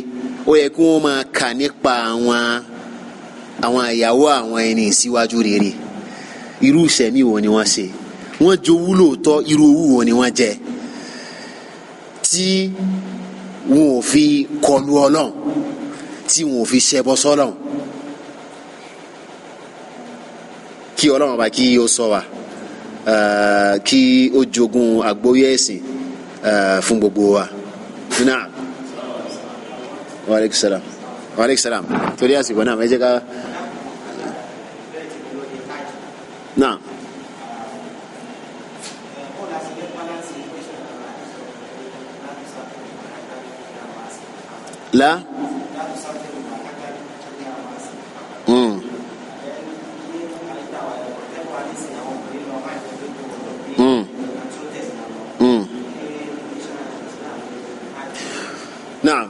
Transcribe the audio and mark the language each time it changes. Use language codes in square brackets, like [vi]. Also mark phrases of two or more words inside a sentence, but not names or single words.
[yo] ó yẹ kí wọ́n máa kà nípa àwọn ìyàwó àwọn ẹni ìsíwájú rere irú ìṣẹ̀mí wo ni wọ́n ṣe wọ́n jowú lóòótọ́ irú owó wo ni wọ́n jẹ tí wọn ò fi kọlu Ọlọ́run tí wọn ò fi ṣẹbọ sọ́lọ́run kí Ọlọ́run bá kí ó ṣọ́ wa kí ó jogún àgbọ́yé ẹ̀sìn fún gbogbo wa. [ar] Naam. Wa aleykum salaam. Wa aleykum salaam. [yo] Torí àsìkò náà ẹ jẹ́ ká. Naam. La. Naam.